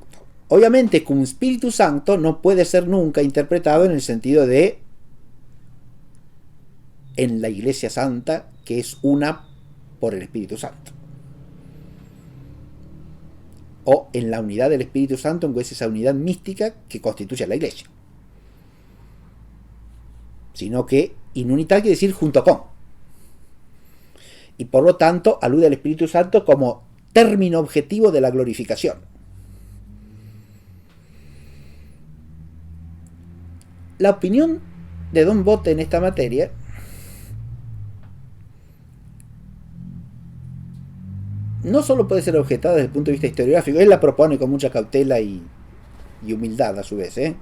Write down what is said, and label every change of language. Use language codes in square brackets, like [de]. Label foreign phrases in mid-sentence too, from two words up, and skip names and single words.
[es] Obviamente, [la] cum Spiritus Sancto [es] no puede ser nunca interpretado en el sentido de en la Iglesia Santa, que es una por el Espíritu Santo. O en la unidad del Espíritu Santo, que es esa unidad mística que constituye a la Iglesia. Sino que [la] in unitate [es] quiere decir junto con. Y por lo tanto alude al Espíritu Santo como término objetivo de la glorificación. La opinión de Don Bott en esta materia no solo puede ser objetada desde el punto de vista historiográfico, él la propone con mucha cautela y humildad a su vez, ¿eh?